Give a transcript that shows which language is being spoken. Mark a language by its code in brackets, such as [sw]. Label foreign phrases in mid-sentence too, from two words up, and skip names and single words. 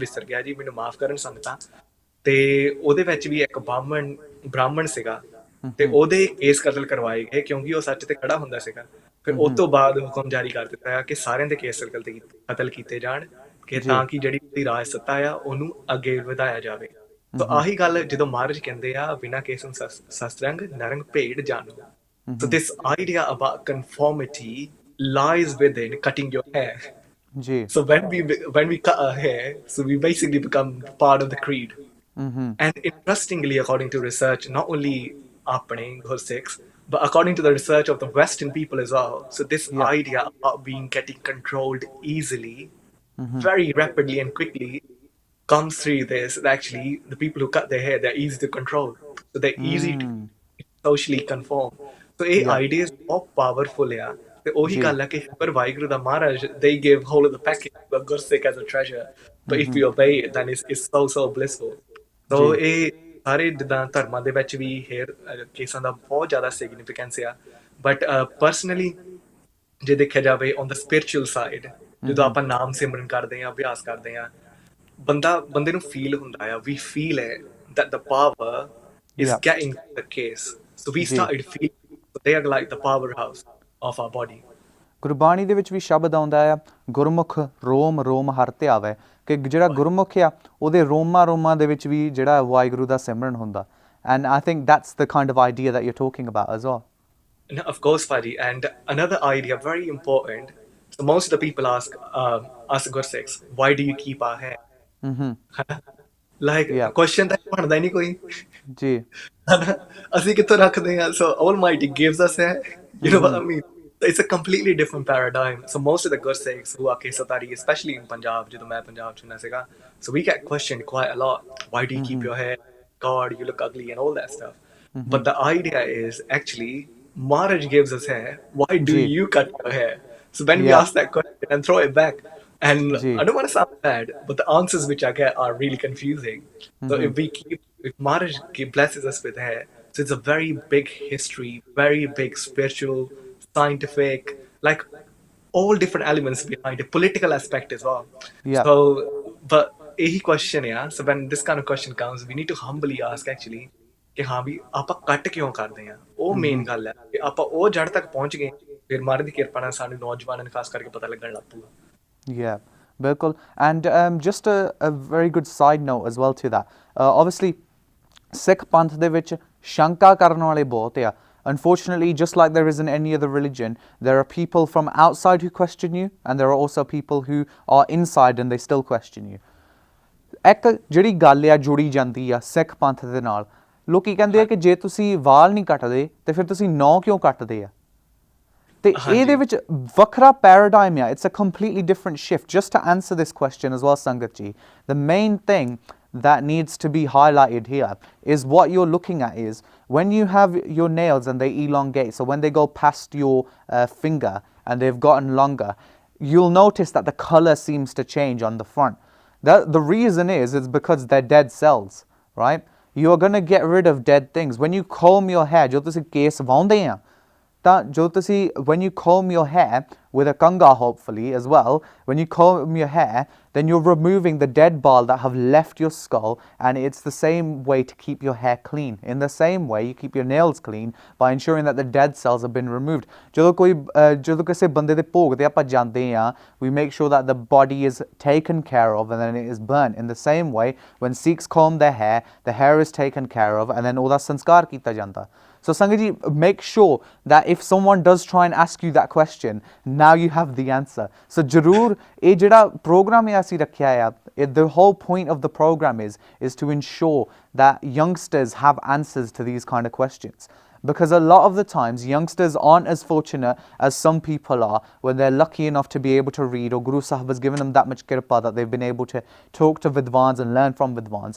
[pa] ਵਿਸਰ ਗਿਆ ਜੀ ਮੈਨੂੰ ਮਾਫ ਕਰਨ ਸੰਗਤਾਂ ਤੇ ਉਹਦੇ ਵਿੱਚ ਵੀ ਇੱਕ ਬ੍ਰਾਹਮਣ ਸੀਗਾ ਤੇ ਉਹਦੇ ਕੇਸ ਕਤਲ ਕਰਵਾਏ ਗਏ ਕਿਉਂਕਿ ਉਹ ਸੱਚ ਤੇ ਖੜਾ ਹੁੰਦਾ ਸੀਗਾ ਫਿਰ ਉਸ ਤੋਂ ਬਾਅਦ ਹੁਕਮ ਜਾਰੀ ਕਰ ਦਿੱਤਾ ਹੈ ਕਿ ਸਾਰਿਆਂ ਦੇ ਕੇਸ ਕਤਲ ਕੀਤੇ ਜਾਣ ਕਿ ਤਾਂ ਕਿ ਜਿਹੜੀ ਉਹਦੀ ਰਾਜ ਸੱਤਾ ਆ ਉਹਨੂੰ ਅੱਗੇ ਵਧਾਇਆ ਜਾਵੇ ਤਾਂ ਆਹੀ ਗੱਲ ਜਦੋਂ ਮਹਾਰਾਜ ਕਹਿੰਦੇ ਆ ਬਿਨਾਂ ਕੇਸਨ ਸ਼ਸਤਰੰਗ ਨਰੰਗ ਭੇਡ ਜਾਣੋ [en] so this idea about conformity lies within cutting your hair [pa] ਜੀ [en] so when we cut our hair so we basically become part of the creed and interestingly according to research not only ਆਪਣੇ Gursikhs but according to the research of the Western people as well so this idea about being getting controlled easily very rapidly and quickly comes through this actually the people who cut their hair they're easy to control so they're easy to socially conform so [pa] ਇਹ ideas ਬਹੁਤ powerful ਆ ਤੇ ਉਹੀ ਗੱਲ ਹੈ ਕਿ ਪਰ ਵਾਹਿਗੁਰੂ ਦਾ ਮਹਾਰਾਜ [en] they give whole of the package of Gursikh as a treasure but if you obey it then it's so blissful so [pa] ਇਹ ਸਾਰੇ ਜਿੱਦਾਂ ਧਰਮਾਂ ਦੇ ਵਿੱਚ ਵੀ ਹੇਅਰ ਕੇਸਾਂ ਦਾ ਬਹੁਤ ਜ਼ਿਆਦਾ ਸਿਗਨੀਫੀਕੈਂਸ ਆ [en] but personally [pa] ਜੇ ਦੇਖਿਆ ਜਾਵੇ [en] on the spiritual side [pa] ਜਦੋਂ ਆਪਾਂ ਨਾਮ ਸਿਮਰਨ ਕਰਦੇ ਆ ਅਭਿਆਸ ਕਰਦੇ ਆ ਬੰਦੇ ਨੂੰ ਫੀਲ ਹੁੰਦਾ ਆ ਵੀ ਫੀਲ ਹੈ [en] that the power is getting the case so we started feeling they are like the powerhouse of our body [pa] ਗੁਰਬਾਣੀ ਦੇ ਵਿੱਚ ਵੀ ਸ਼ਬਦ ਆਉਂਦਾ ਆ ਗੁਰਮੁਖ ਰੋਮ ਰੋਮ ਹਰ ਧਿਆਵੈ ਕਿ ਜਿਹੜਾ ਗੁਰਮੁਖ ਆ ਉਹਦੇ ਰੋਮਾਂ ਦੇ ਵਿੱਚ ਵੀ ਜਿਹੜਾ ਵਾਹਿਗੁਰੂ ਦਾ ਸਿਮਰਨ ਹੁੰਦਾ [en] and I think that's the kind of idea that you are talking about as well No, of course, Fadi. And another idea, very important. So most of the people ask us Gursikhs, why do you keep our hair? Like question that [pa] ਬਣਦਾ ਨਹੀਂ ਕੋਈ ਜੀ ਅਸੀਂ ਕਿੱਥੋਂ ਰੱਖਦੇ ਹਾਂ [en] so Almighty gives us hair you know what I mean it's a completely different paradigm so most of the Gursikhs who are Kesatari especially in Punjab [pa] ਜਦੋਂ ਮੈਂ ਪੰਜਾਬ ਚ ਹੁੰਦਾ ਸੀਗਾ [en] so we get questioned quite a lot why do you keep your hair God you look ugly and all that stuff but the idea is actually Maharaj gives us hair why do you cut your hair so when we ask that question and throw it back and I don't want to sound bad but the answers which I get are really confusing so if Maharaj blesses us with hair so it's a very big history very big spiritual scientific like all different elements behind it political aspect as well so but a question so when this kind of question comes we need to humbly ask actually [pa] ਕਿ ਹਾਂ ਵੀ ਆਪਾਂ ਕੱਟ ਕਿਉਂ ਕਰਦੇ ਆ ਉਹ ਮੇਨ ਗੱਲ ਹੈ ਕਿ ਆਪਾਂ ਉਹ ਜੜ ਤੱਕ ਪਹੁੰਚ ਗਏ ਫਿਰ ਮਹਾਰਾਜ ਦੀ ਕਿਰਪਾ ਨਾਲ ਸਾਨੂੰ ਨੌਜਵਾਨਾਂ ਨੂੰ ਖਾਸ ਕਰਕੇ ਪਤਾ ਲੱਗਣ ਲੱਗ ਪੂਗਾ [en] Yeah, bilkul. And just a very good side note as well to that. Obviously, [pa] ਸਿੱਖ ਪੰਥ ਦੇ ਵਿੱਚ ਸ਼ੰਕਾ ਕਰਨ ਵਾਲੇ ਬਹੁਤ ਹੈ. [en] Unfortunately, just like there is in any other religion, there are people from outside who question you, and there are also people who are inside and they still question you. [pa] ਇੱਕ ਜਿਹੜੀ ਗੱਲ ਆ ਜੁੜੀ ਜਾਂਦੀ ਆ ਸਿੱਖ ਪੰਥ ਦੇ ਨਾਲ ਲੋਕੀ ਕਹਿੰਦੇ ਆ ਕਿ ਜੇ ਤੁਸੀਂ ਵਾਲ ਨਹੀਂ ਕੱਟਦੇ ਤੇ ਫਿਰ ਤੁਸੀਂ ਨੌ ਕਿਉਂ ਕੱਟਦੇ ਆ ਤੇ ਇਹਦੇ ਵਿੱਚ ਵੱਖਰਾ ਪੈਰਾਡਾਈਮ ਆ [en] it's a completely different shift just to answer this question as well [pa] ਸੰਗਤ ਜੀ [en] the main thing that needs to be highlighted here is what you're looking at is when you have your nails and they elongate so when they go past your finger and they've gotten longer you'll notice that the color seems to change on the front the reason is because they're dead cells right you're going to get rid of dead things when you comb your hair [pa] ਜੋ ਤੁਸੀਂ ਕੇਸ ਵਾਹੁੰਦੇ ਆ ਤਾਂ ਜੋ ਤੁਸੀਂ [en] when you comb your hair with a kanga hopefully as well, when you comb your hair, then you're removing the dead ball that have left your skull, and it's the same way to keep your hair clean. In the same way you keep your nails clean by ensuring that the dead cells have been removed. [pa] ਜਦੋਂ ਕਿਸੇ ਬੰਦੇ ਦੇ ਭੋਗ ਤੇ ਆਪਾਂ ਜਾਂਦੇ ਆ, [en] we make sure that the body is taken care of and then it is burnt. In the same way, when Sikhs comb their hair, the hair is taken care of and then [pa] ਉਹਦਾ ਸੰਸਕਾਰ ਕੀਤਾ ਜਾਂਦਾ. [en] So Sangaji, make sure that if someone does try and ask you that question, now you have the answer. [pa] So Jarur, ਇਹ ਜਿਹੜਾ program ਹੈ ਅਸੀਂ ਰੱਖਿਆ ਆ, [en] the whole point of the program is to ensure that youngsters have answers to these kind of questions. Because a lot of the times youngsters aren't as fortunate as some people are when they're lucky enough to be able to read, or Guru Sahib has given them that much kirpa that they've been able to talk to Vidwans and learn from Vidwans.